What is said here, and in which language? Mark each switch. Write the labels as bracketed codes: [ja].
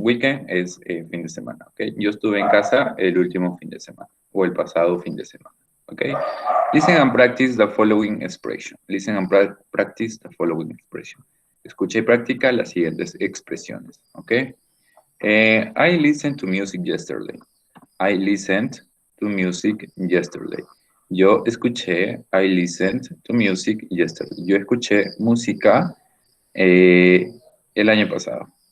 [es] Weekend es fin de semana, ¿ok? Yo estuve en casa el último fin de semana, o el pasado fin de semana, ¿ok? [en] Listen and practice the following expression. Listen and practice the following expression. [es] Escucha y practica las siguientes expresiones, ¿ok? [en] I listened to music yesterday. I listened to music yesterday. [es] Yo escuché, [en] I listened to music yesterday. [es] Yo escuché música el año pasado.